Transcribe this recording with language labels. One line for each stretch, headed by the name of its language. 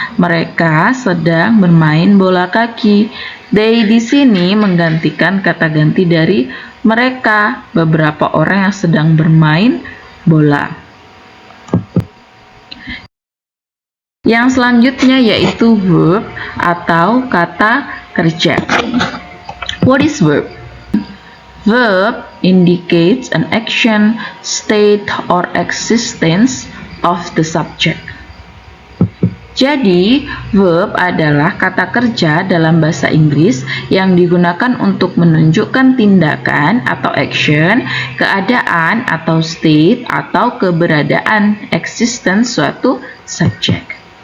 Indonesian: Mereka sedang bermain bola kaki. They di sini menggantikan kata ganti dari mereka, beberapa orang yang sedang bermain bola. Yang selanjutnya yaitu verb atau kata kerja.
English: What is verb? Verb indicates an action, state, or existence of the subject.
Indonesian: Jadi, verb adalah kata kerja dalam bahasa Inggris yang digunakan untuk menunjukkan tindakan atau action, keadaan atau state, atau keberadaan existence suatu subjek.